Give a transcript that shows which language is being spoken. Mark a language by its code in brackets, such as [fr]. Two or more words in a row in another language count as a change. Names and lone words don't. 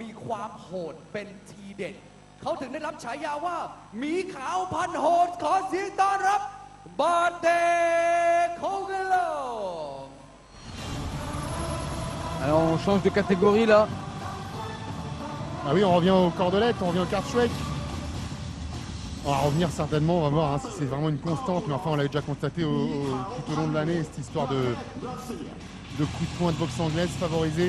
[th] ความโหดเป็นทีเด็ดเขาถึงได้รับฉายาว่าหมีขาวพันโหดขอเสียงต้อนรับบาเดโคเกโล [fr] Alors on change de catégorie là. Ah oui, on revient aux cordelettes, on revient au Kartschweck. On va revenir certainement, on va voir si c'est vraiment une constante, mais enfin on l'a déjà constaté tout au long de l'année, cette histoire de coups de poing de boxe anglaise favorisé.